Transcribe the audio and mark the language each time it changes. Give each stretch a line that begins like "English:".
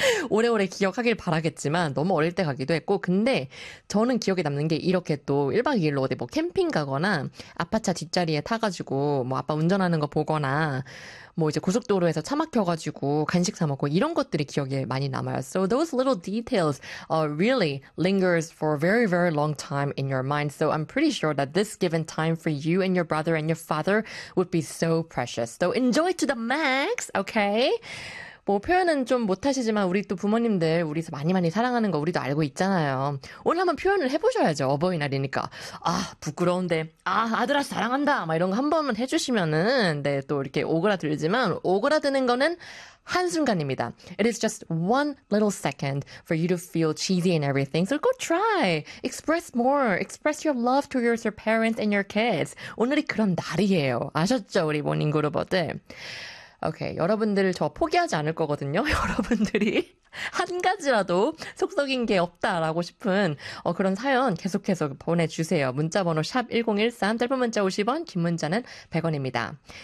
Korean: 오래오래 기억하길 바라겠지만 너무 어릴 때 가기도 했고 근데 저는 기억에 남는 게 이렇게 또 1박 2일로 어디 뭐 캠핑 가거나 아빠 차 뒷자리에 타가지고 뭐 아빠 운전하는 거 보거나 뭐 이제 고속도로에서 차 막혀가지고 간식 사 먹고 이런 것들이 기억에 많이 남아요.
English: So those little details really lingers for a very very long time in your mind. So I'm pretty sure that this given time for you and your brother and your father would be so precious. So enjoy to the max, okay?
Korean: 뭐 표현은 좀 못하시지만 우리 또 부모님들 우리서 많이 많이 사랑하는 거 우리도 알고 있잖아요. 오늘 한번 표현을 해보셔야죠. 어버이날이니까. 아 부끄러운데 아 아들아 사랑한다 막 이런 거한 번만 해주시면은 네, 또 이렇게 오그라들지만 오그라드는 거는 한순간입니다.
English: It is just one little second for you to feel cheesy and everything. So go try. Express more. Express your love to your parents and your kids.
Korean: 오늘이 그런 날이에요. 아셨죠? 우리 모닝 그룹어들. 오케이. 여러분들을 저 포기하지 않을 거거든요. 여러분들이 한 가지라도 속썩인 게 없다라고 싶은 그런 사연 계속해서 보내주세요. 문자번호 샵 1013, 짧은 문자 50원, 긴 문자는 100원입니다.